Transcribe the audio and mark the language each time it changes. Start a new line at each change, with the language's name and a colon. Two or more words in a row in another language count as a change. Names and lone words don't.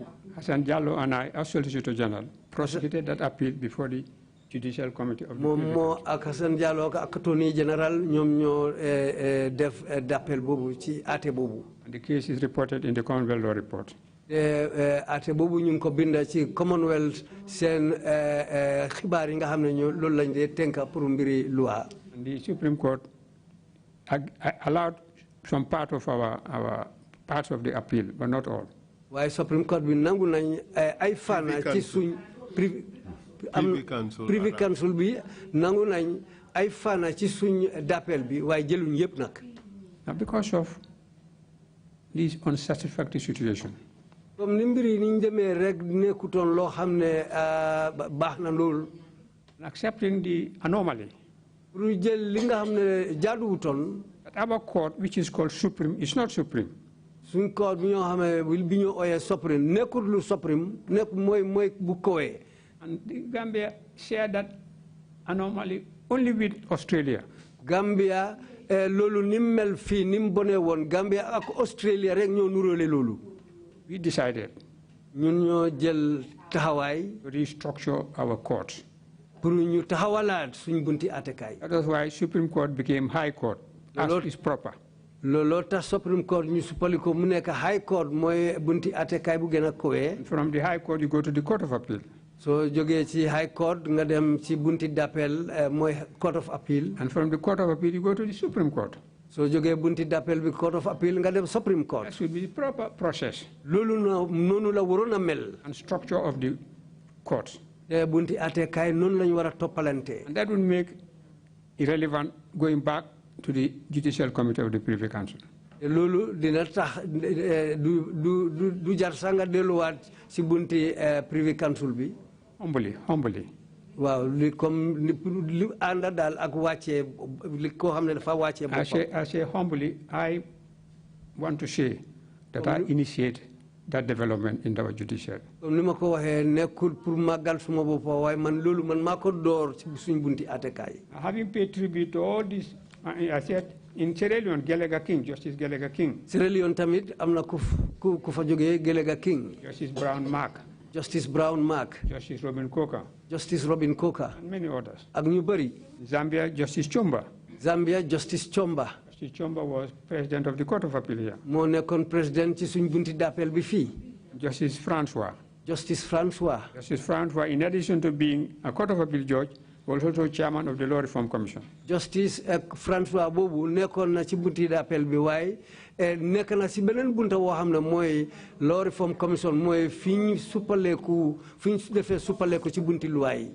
English: Hassan Diallo and I, as Solicitor General, prosecuted that appeal before the Judicial Committee of the Privy Council.
Wolof: moom moo ak Hassan Diallo ak
English: Attorney General
Wolof: ñoom ñoo def d'appel boobu ci àtte boobu.
English: The case is reported in the Commonwealth Law Report.
Wolof: àtte boobu ñu ngi ko binda ci Commonwealth seen xibaar yi nga xam ne loolu lañ dee tënka pour mbiri loi.
English: And the Supreme Court allowed some part of our parts of the appeal, but not all.
Wolof: waaye
English: Supreme Court
Wolof: bi nangu nañ ay fànn ci suñ
English: Privy Council
Wolof: bi nangu nañ ay fànn ci suñ d'appel bi waaye jëluñ yëpp nag.
English: Now because of this unsatisfactory situation.
Wolof: comme ni mbiri niñ demee rek nekkutoon loo xam ne baax na lool.
English: Accepting the anomaly.
Wolof: pour jël li nga xam ne jaaduwutoon.
English: That our court, which is called Supreme, is not Supreme.
Wolof: suñ court bi ñoo xam ne bi ñu ooyee Supreme nekkul lu Supreme nekk mooy bu kowee.
English: And the Gambia shared that anomaly only with Australia.
Wolof: Gambia loolu ni mel fii ni mu bonee woon Gambia ak Australia rek ñoo nuróole loolu.
English: We decided.
Wolof: ñun ñoo jël taxawaay.
English: To restructure our courts.
Wolof: pour ñu taxawalaat suñ bunti àttekaay.
English: That is why Supreme Court became High Court, as is proper.
Wolof: looloo tax
English: Supreme Court
Wolof: ñu suppali ko mu nekk
English: High Court
Wolof: mooy bunti àttekaay bu gën a kowee.
English: From the High Court you go to the Court of Appeal.
Wolof: soo jógee ci
English: High Court
Wolof: nga dem ci bunti d'appel mooy
English: Court of Appeal. And from the Court of Appeal you go to the Supreme Court.
Wolof: soo jógee bunti d'appel bi
English: Court of Appeal
Wolof: nga dem
English: Supreme Court. That should be the proper process.
Wolof: loolu noonu la waroon a mel.
English: And structure of the courts.
Wolof: bunti àttekaay noonu la ñu war a toppalante.
English: And that would make irrelevant going back to the Judicial Committee of the Privy Council.
Wolof: loolu dina tax du jar sax nga delluwaat si bunti
English: Privy Council
Wolof: bi.
English: Humbly.
Wolof: waaw li comme li ànda daal ak wàccee li koo xam ne dafa wàccee boppam.
English: I say humbly, I want to say that I initiate that development in our judiciary.
Wolof: comme ni ma ko waxee nekkul pour màggal suma boppam waaye man loolu man maa ko door ci suñ bunti àttekaay.
English: Having paid tribute to all this, I said in Sierra Leone, Gelega King, Justice Gelega King.
Wolof: Sierra Leone tamit am na ku fa jógee Gelega King.
English: Justice Brown Mark. Justice Brown Mark. Justice Robin Coker. Justice Robin Coker. And many others.
Wolof: ak ñu bëri.
English: Zambia, Justice Chomba. Zambia, Justice Chomba. Justice Chomba was president of the Court of Appeal here.
Wolof: moo nekkoon président ci suñ bunti d'appel bi fii.
English: Justice Francois. Justice Francois. Justice Francois, in addition to being a Court of Appeal judge, was also chairman of the Law Reform Commission.
Wolof: Justice Francois boobu nekkoon na ci bunti d'appel bi waaye nekk na si beneen bunta woo xam ne mooy
English: Law Reform Commission
Wolof: mooy fi ñu defee suppaleeku ci bunti luwaay.